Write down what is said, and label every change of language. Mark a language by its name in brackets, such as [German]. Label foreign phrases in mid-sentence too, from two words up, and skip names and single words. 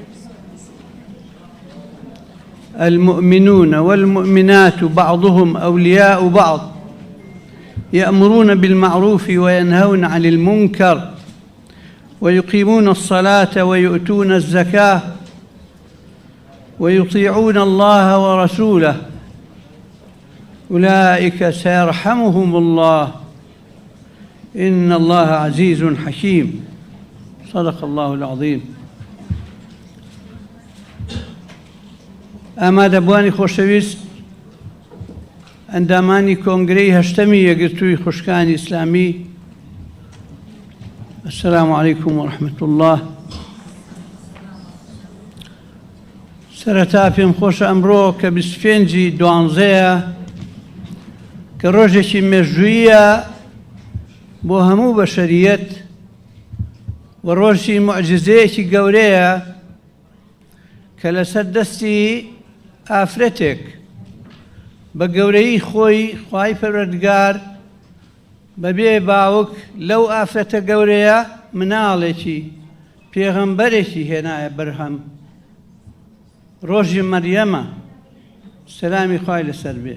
[Arabic] المؤمنون والمؤمنات بعضهم أولياء بعض، يأمرون بالمعروف وينهون عن المنكر ويقيمون الصلاة ويؤتون الزكاة ويطيعون الله ورسوله، أولئك سيرحمهم الله، إن الله عزيز حكيم. صدق الله العظيم. [Central Kurdish] ئامادەبوانی خۆشەویست ئەندامانی کۆنگرەی هەشتەمی یەکگرتووی خوشکانی ئیسلامی، [Arabic] السلام علیکم ورحمة الله. [Central Kurdish] سەرەتا پێم خۆشە ئەمڕۆ کە 25 دوانزەیە کە ڕۆژێکی مێژوویە بۆ هەموو بەشەریەت و ڕۆژی موعجزەیەکی گەورەیە کە لەسەر دەستی ئافرەتێک بە گەورەی خۆی خوای پەروەردگار بەبێ باوک لەو ئافرەتە گەورەیە مناڵێکی پێغەمبەرێکی هێنایە بەرهەم، ڕۆژی مەریەمە سەلامی خوای لەسەر بێ.